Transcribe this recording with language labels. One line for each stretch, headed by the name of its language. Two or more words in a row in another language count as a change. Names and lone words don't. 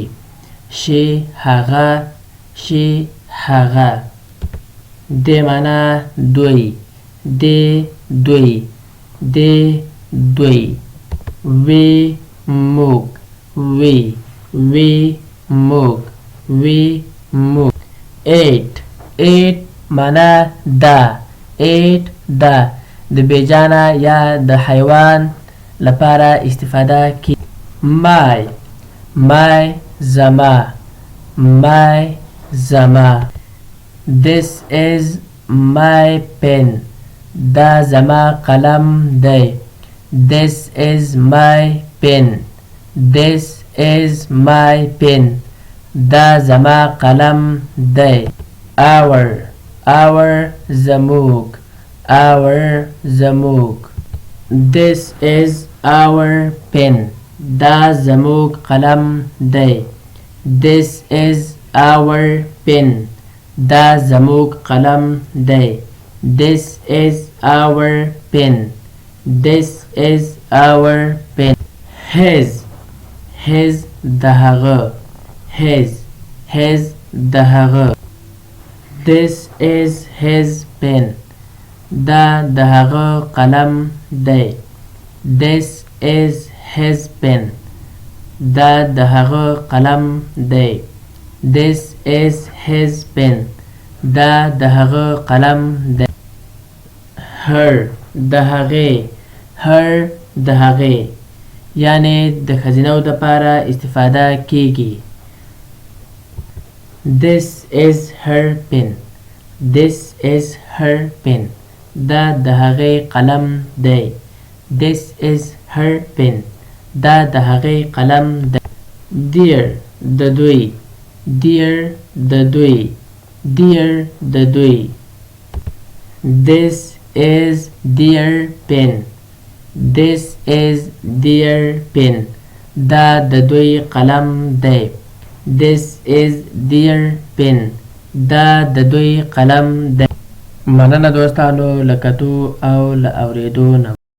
Pashto: شی هغه د معنا دوی وی موږ eight معنا دا د بیجانه یا د حیوان لپاره استفاده کی. my زما
English: this is my pen
Pashto: دا زما قلم دی.
English: this is my pen
Pashto: دا زما قلم دی. our زموږ
English: this is our pen
Pashto: دا زموږ قلم دی.
English: this is our pen
Pashto: دا زموږ قلم دی.
English: this is our pen his
Pashto: د هغه
English: this is his pen
Pashto: دا د هغه قلم دی.
English: this is his pen
Pashto: دا د هغه قلم دی.
English: this is his pen
Pashto: دا د هغه قلم دی. her د هغې یعنی د ښځینه لپاره استفاده کیږي.
English: this is her pen
Pashto: دا د هغې قلم دی.
English: this is her pen
Pashto: دا د هغې قلم دی. dear د دوی
English: this is their pen
Pashto: دا د دوی قلم دی.
English: this is their pen
Pashto: دا د دوی قلم دی. مننه دوستانو له کتو او له اوریدو نه.